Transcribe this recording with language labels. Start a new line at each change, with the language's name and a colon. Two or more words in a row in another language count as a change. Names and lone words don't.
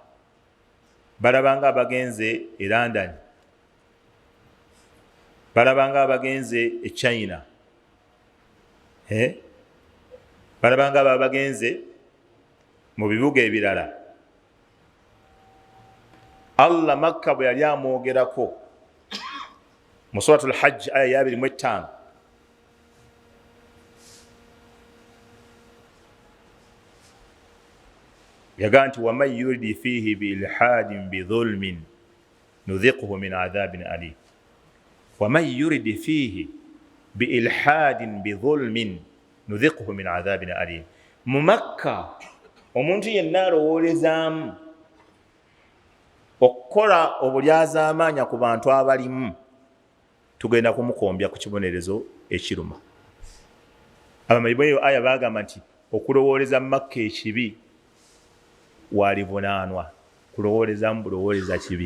Ganda: Balabanga abagenze e London, balabanga abagenze e China, balabanga abagenze mu bibuga ebirala. Allah Makka bwe yali amwogerako mu suratul Hajj aya ya 25, yaga nti
Arabic: ومن يرد فيه بإلحاد بظلم نذقه من عذاب أليم. ومن يرد فيه بإلحاد بظلم نذقه من عذاب أليم.
Ganda: Mu Makka omuntu yenna alowoolezaamu okukola obulyazaamaanya ku bantu abalimu, tugenda kumukombya ku kibonerezo ekiruma. Abamanyi b'eyo aya baagamba nti okulowooleza mu Makka ekibi walivunaanwa, kulowoolezamu bulowooleza kibi.